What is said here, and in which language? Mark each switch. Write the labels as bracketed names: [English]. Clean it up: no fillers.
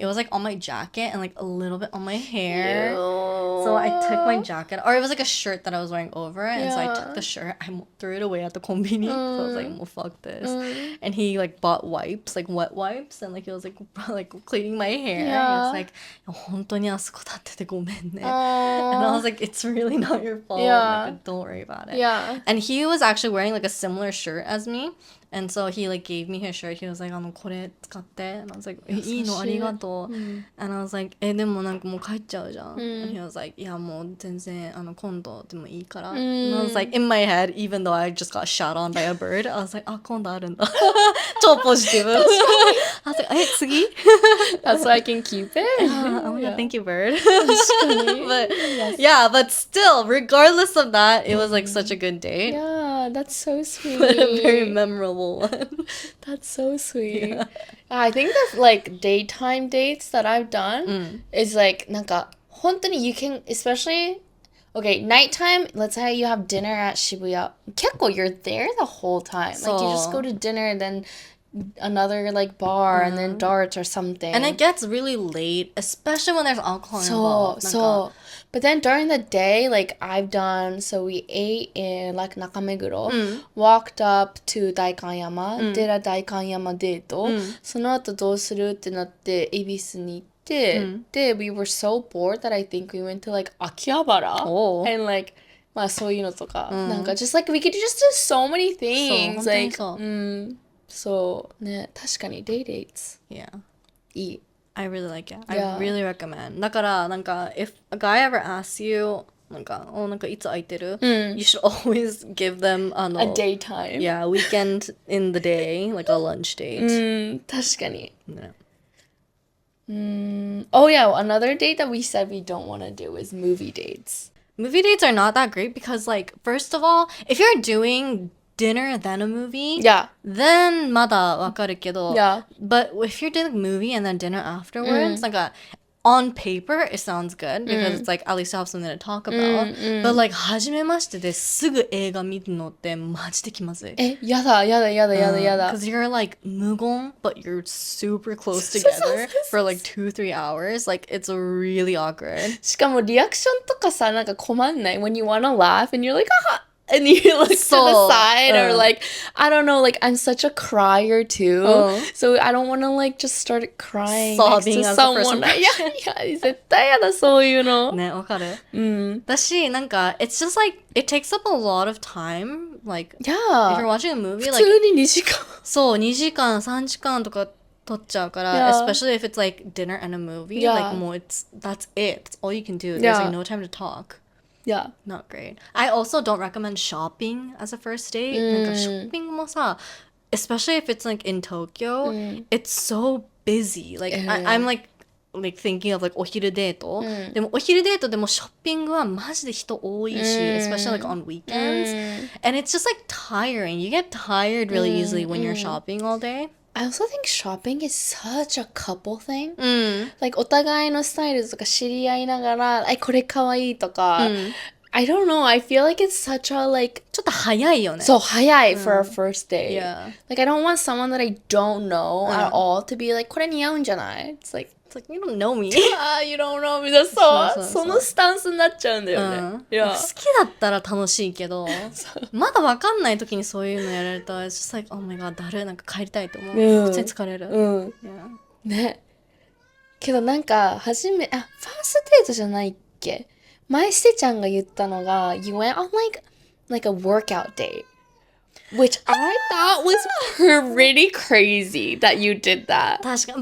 [English] It was, like, on my jacket and, like, a little bit on my hair. Ew. So I took my jacket, or it was, like, a shirt that I was wearing over it. And so I took the shirt, I threw it away at the konbini. So I was like, well, fuck this. And he, like, bought wipes, like, wet wipes. And, like, he was, like cleaning my hair. Yeah. [Japanese] And he was like, 本当にあそこ立っててごめんね. [English] And I was like, it's really not your fault. Yeah. Like, don't worry about it. Yeah. And he was actually wearing, like, a similar shirt as me. And so he like gave me his shirt. He was like, [Japanese] これ使って. [English] And I was like, [Japanese] いいのありがとう. [English] And I was like, [Japanese] でもなんかもう帰っちゃうじゃん. [English] And he was like, [Japanese] いやもう全然今度でもいいから. [English] And I was like, in my head, even though I just got shot on by a bird, I was like, [Japanese] あ、今度あるんだ. 超ポジティブ. [English] I was like, [Japanese] 次? [English] That's so I can keep it. Oh my god, thank you, bird. But yeah, but still, regardless of that, it was like such a good date. Yeah, that's so sweet. But a very memorable one. That's so sweet. Yeah. I think the like daytime dates that I've done is like [Japanese] なんか本当に [English] you can especially okay nighttime. Let's say you have dinner at Shibuya. [Japanese] 結構 [English] you're there the whole time. Like you just go to dinner and then another like bar and then darts or something. And it gets really late, especially when there's alcohol involved. But then during the day, like I've done, so we ate in like Nakameguro, walked up to Daikanyama, did a Daikanyama date. [Japanese] その後どうするってなって恵比寿に行って、で [English] we were so bored that I think we went to like Akihabara and like [Japanese] まあそういうのとか、なんか [English] just like we could just do so many things. Like [Japanese] そうね、確かに [English] day dates. Yeah. [Japanese] いい。 [English] I really like it. Yeah. I really recommend. [Japanese] だからなんか [English] if a guy ever asks you [Japanese] なんかいつ空いてる? [English] You should always give them a daytime. Yeah, weekend in the day, like a lunch date. [Japanese] 確かに。 [English] Yeah. Oh yeah, another date that we said we don't want to do is movie dates. Movie dates are not that great because like first of all, if you're doing dinner then a movie, then [Japanese] まだわかるけど, [English] but if you're doing a movie and then dinner afterwards, like on paper it sounds good because it's like at least you have something to talk about. [Japanese] But like 初めましてですぐ映画見るのってマジで気まずい。やだ。 [English] Because you're like [Japanese] 無言 [English] but you're super close together for like 2-3 hours. Like it's really awkward. [Japanese] しかもリアクションとかさ、なんか困んない [English] when you wanna laugh and you're like, and you look to the side or like, I don't know, like I'm such a crier too. So I don't want to like just start crying sobbing next to someone. [Japanese] いや、絶対やだ、そういうの。ね、わかる。だし、なんか、 [English] it's just like, it takes up a lot of time. Like, if you're watching a movie, like, [Japanese] 普通に2時間。そう、2時間、3時間とか撮っちゃうから、 [English] especially if it's like dinner and a movie, like, [Japanese] もう、 [English] that's it. That's all you can do. There's like no time to talk. Yeah. Not great. I also don't recommend shopping as a first date. [Japanese] なんかショッピングもさ、 [English] especially if it's like in Tokyo, it's so busy. Like I'm like thinking of like [Japanese] お昼デート。でもお昼デートでもショッピングはマジで人多いし、 [English] especially like on weekends. And it's just like tiring. You get tired really easily when you're shopping all day. I also think shopping is such a couple thing. [Japanese] Like お互いのスタイルとか知り合いながら、これかわいいとか、 [English] I don't know. I feel like it's such a like [Japanese] ちょっと早いよね。 [English] so [Japanese] 早い [English] for a first date. Yeah. Like I don't want someone that I don't know at all to be like [Japanese] これ似合うんじゃない [English] It's like It's like, you don't know me. you don't know me. [Japanese] そうそうそのスタンスになっちゃうんだよね。好 [English] Yeah. [Japanese] きだったら楽しいけど、まだわかんない時にそういうのやられたら、 [English] just like, oh my god, [Japanese] だるい、なんか帰りたいと思う。普通に疲れる。うん。 [English] Yeah. [Japanese] ね。 [English] けどなんかファーストデートじゃないっけ前してちゃんが言ったのが You went on like a workout date which I thought was pretty crazy that you did that [Japanese] 確かに。